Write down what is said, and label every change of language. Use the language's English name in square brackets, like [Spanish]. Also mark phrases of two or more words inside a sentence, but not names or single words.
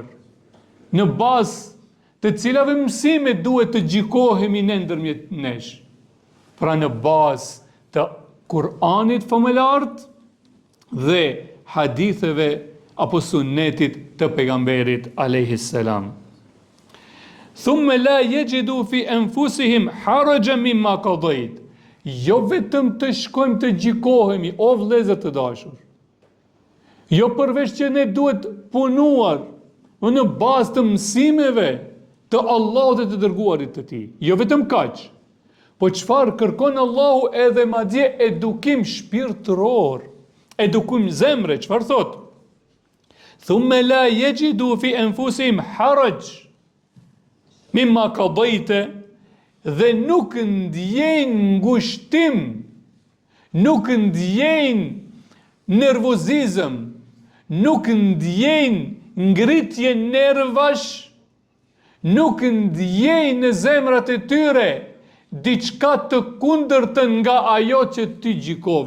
[Albanian] Në bazë të cilave mësime duhet të gjikohemi në ndërmjet nesh. Pra në bazë të Kur'anit famëlart dhe haditheve apo sunnetit të pejgamberit [Arabic] عليه السلام. ثم لا يجدوا في أنفسهم حرجا مما قضيت. [Albanian] Jo vetëm të shkojmë të gjikohemi, o vëllezër të dashur. Jo përveç që ne duhet punuar në bazë të mësimeve të Allahut dhe të dërguarit të tij. Jo vetëm kaq. Po çfarë kërkon Allahu edhe madje edukim shpirtëror, edukim zemre, çfarë thot? [Arabic] ثم لا يجدوا في أنفسهم حرجا مما قضيت, [Albanian] dhe nuk ndjejnë ngushtim, nuk ndjejnë nervozizëm, nuk ndjejnë ngritje nervash, nuk ndjejnë në zemrat e tyre diçka të kundërtën nga ajo që ti gjikove.